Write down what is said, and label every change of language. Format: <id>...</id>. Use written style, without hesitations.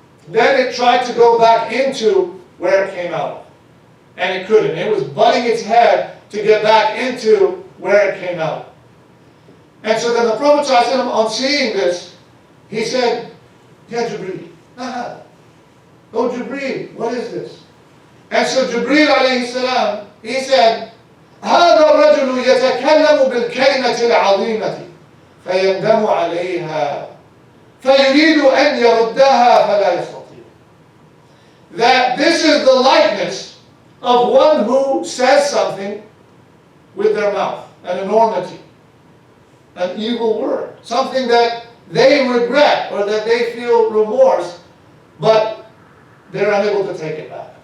<en>then it tried to go back into where it came out of. And it couldn't. It was butting its head to get back into where it came out. And so then the Prophet ﷺ, on seeing this, he said, Ya Jibreel, oh Jibreel, what is this? And so Jibreel alayhi salam, he said,</en> <ar>هذا الرجل يتكلم بالكلمة العظيمة فيندم عليها فيريد أن يردها فلا يستطيع.</ar> <en>That this is the likeness of one who says something with their mouth, an enormity, an evil word, something that they regret or that they feel remorse, but they're unable to take it back.</en>